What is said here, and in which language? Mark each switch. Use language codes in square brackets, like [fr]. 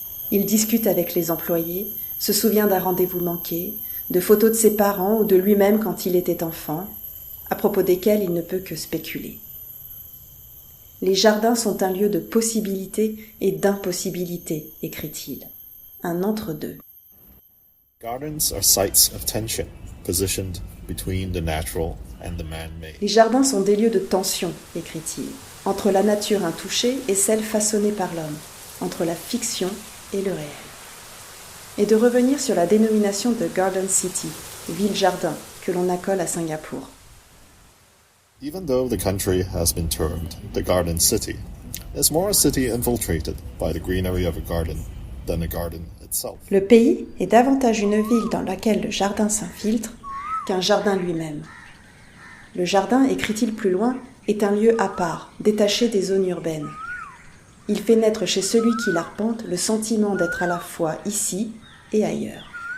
[fr] Il discute avec les employés, se souvient d'un rendez-vous manqué, de photos de ses parents ou de lui-même quand il était enfant, à propos desquels il ne peut que spéculer. Les jardins sont un lieu de possibilité et d'impossibilité, écrit-il. Un entre-deux. [en] Gardens are sites of tension, positioned between the natural and the man-made. [fr] Les jardins sont des lieux de tension, écrit-il, entre la nature intouchée et celle façonnée par l'homme, entre la fiction et le réel. Et de revenir sur la dénomination de Garden City, ville-jardin, que l'on accole à Singapour. [en] Even though the country has been termed the Garden City, it's more a city infiltrated by the greenery of a garden than a garden itself. [fr] Le pays est davantage une ville dans laquelle le jardin s'infiltre qu'un jardin lui-même. Le jardin, écrit-il plus loin, est un lieu à part, détaché des zones urbaines. Il fait naître chez celui qui l'arpente le sentiment d'être à la fois ici et ailleurs.